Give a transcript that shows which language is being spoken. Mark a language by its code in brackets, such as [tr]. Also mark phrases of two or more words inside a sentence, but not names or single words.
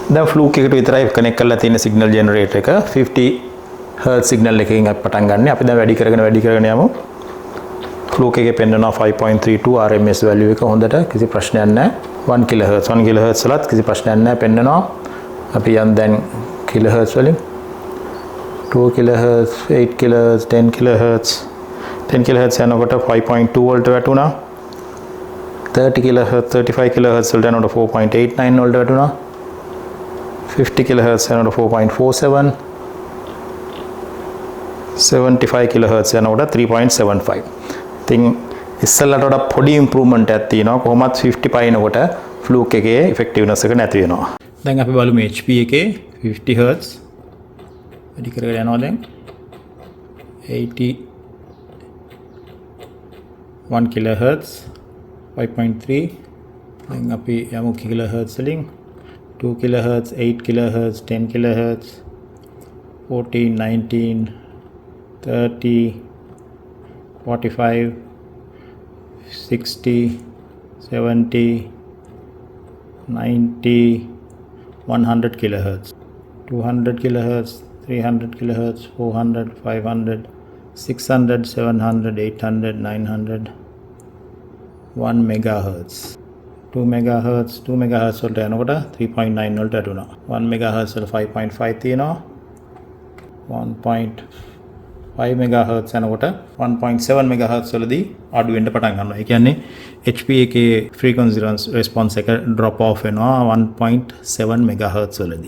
[si] දැන් ෆ්ලූක් එකට විතරයි කනෙක්ට් කරලා තියෙන සිග්නල් ජෙනරේටර් එක 50 Hz සිග්නල් එකකින් අපි පටන් ගන්න. අපි දැන් වැඩි කරගෙන යමු. ෆ්ලූක් එකේ පෙන්නනවා 5.32 [en] RMS value [si] එක හොඳට කිසි ප්‍රශ්නයක් නැහැ. 1 kHz වලත් කිසි ප්‍රශ්නයක් නැහැ පෙන්නනවා. අපි යන් දැන් kHz වලින් 2 kHz 8 kHz 10 kHz 10 kHz යනකොට 5.2 වලට වැටුණා. 30 kHz 35 kHz වලට යනකොට 4.89 වලට වැටුණා. 50 kHz යනකොට 4.47 75 kHz යනකොට 3.75. ඉතින් ඉස්සෙල්ලට වඩා පොඩි ඉම්ප්‍රූව්මන්ට් එකක් තියෙනවා. කොහොමත් 50 පයින්නකොට ෆ්ලූක් එකේ ඉෆෙක්ටිව්නස් එක නැති වෙනවා. දැන් අපි බලමු HP එකේ 50 Hz වැඩි කරගෙන යනවා දැන් 81 kHz 5.3 දැන් අපි යමු kHz වලින් 2 kHz 8 kHz 10 kHz 14 19 30 45 60 70 90 100 kHz 200 kHz 300 kHz 400 500 600 700 800 900 1 MHz 2 MHz වලට යනකොට 3.9 වලට අඩුණා. 1 MHz වල 5.5 තියෙනවා. 1.5 MHz යනකොට 1.7 MHz වලදී අඩු වෙන්න පටන් ගන්නවා. ඒ කියන්නේ HP එකේ [en] frequency response [si] එක [en] drop off [si] වෙනවා 1.7 MHz වලදී.